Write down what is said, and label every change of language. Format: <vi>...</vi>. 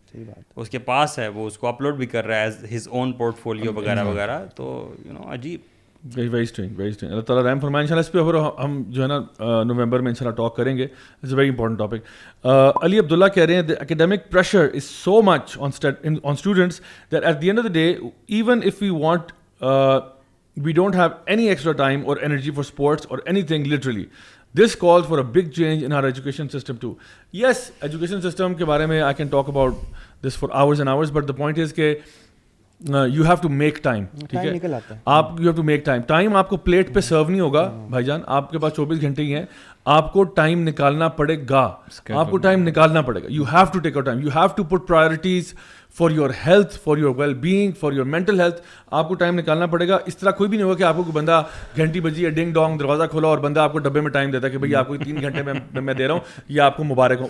<ur>صحیح بات, اس کے پاس ہے, وہ اس کو اپلوڈ بھی کر رہا ہے</ur> <en>as his own portfolio</en> <ur>وغیرہ وغیرہ. تو عجیب,</ur> <en>Very strange, very strange.</en> <ur>اللہ تعالیٰ رحم فرمائے. انشاء اللہ اس پہ اور ہم جو ہے نا نومبر میں انشاء اللہ ٹاک کریں گے.</ur> <en>It's a very important topic.</en> <ur>علی عبداللہ کہہ رہے ہیں</ur> <en>the academic pressure is so much on students that at the end of the day, even if we want, we don't have any extra time or energy for sports or anything literally. This calls for a big change in our education system too. Yes, education system</en> <ur>کے بارے میں</ur> <en>I can talk about this for hours and hours, but the point is کہ you have to make time.</en> <ur>ٹھیک ہے, آپ</ur> <en>You have to make time.</en> <ur>Time آپ کو plate پہ سرو نہیں ہوگا بھائی جان, آپ کے پاس 24 گھنٹے ہی ہیں, آپ کو ٹائم نکالنا پڑے گا, آپ کو ٹائم نکالنا پڑے گا.</ur> <en>You have to take over time, you have to put priorities for your health, for your well being, for your mental health.</en> <ur>آپ کو ٹائم نکالنا پڑے گا. اس طرح کوئی بھی نہیں ہوگا کہ آپ کو کوئی بندہ گھنٹی بجی ہے, ڈنگ ڈونگ دروازہ کھولا اور بندہ آپ کو ڈبے میں ٹائم دیتا ہے کہ بھائی آپ کو 3 گھنٹے میں دے رہا ہوں, یہ آپ کو مبارک ہو.</ur>